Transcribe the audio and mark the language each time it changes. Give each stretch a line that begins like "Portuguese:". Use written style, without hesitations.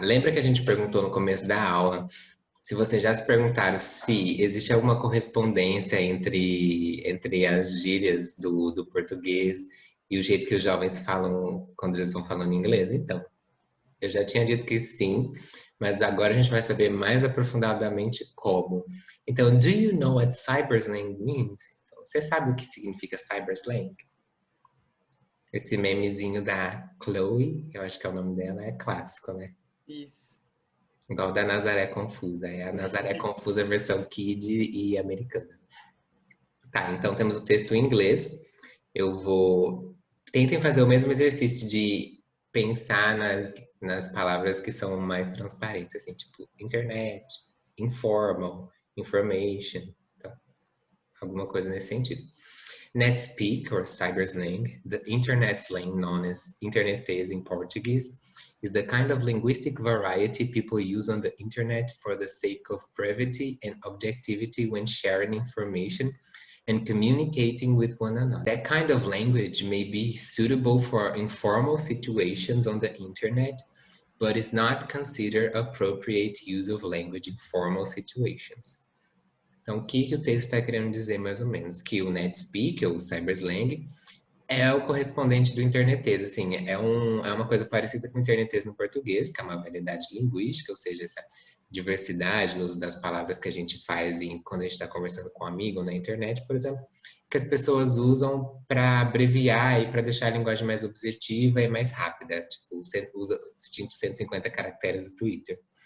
Portuguese: Lembra que a gente perguntou no começo da aula se vocês já se perguntaram se existe alguma correspondência entre as gírias do português e o jeito que os jovens falam quando eles estão falando inglês? Então, eu já tinha dito que sim, mas agora a gente vai saber mais aprofundadamente como. Então,
English: do you know what cyberslang means?
Portuguese: Então, você sabe o que significa cyberslang? Esse memezinho da Chloe, eu acho que é o nome dela, é clássico, né? Isso. Igual da Nazaré Confusa. É a Nazaré Confusa versão kid e americana. Tá, então temos o texto em inglês. Eu vou. Tentem fazer o mesmo exercício de pensar nas palavras que são mais transparentes, assim, tipo internet, informal, information, tá? Alguma coisa nesse sentido.
English: NetSpeak, or cyberslang, the internet slang known as internetês in Portuguese, is the kind of linguistic variety people use on the internet for the sake of brevity and objectivity when sharing information and communicating with one another. That kind of language may be suitable for informal situations on the internet, but is not considered appropriate use of language in formal situations.
Portuguese: Então, o que o texto está querendo dizer, mais ou menos? Que o NetSpeak, ou o cyberslang, é o correspondente do internetês, assim, é uma coisa parecida com o internetês no português, que é uma variedade linguística, ou seja, essa diversidade no uso das palavras que a gente faz quando a gente está conversando com um amigo na internet, por exemplo, que as pessoas usam para abreviar e para deixar a linguagem mais objetiva e mais rápida, tipo, usa distintos 150 caracteres do Twitter.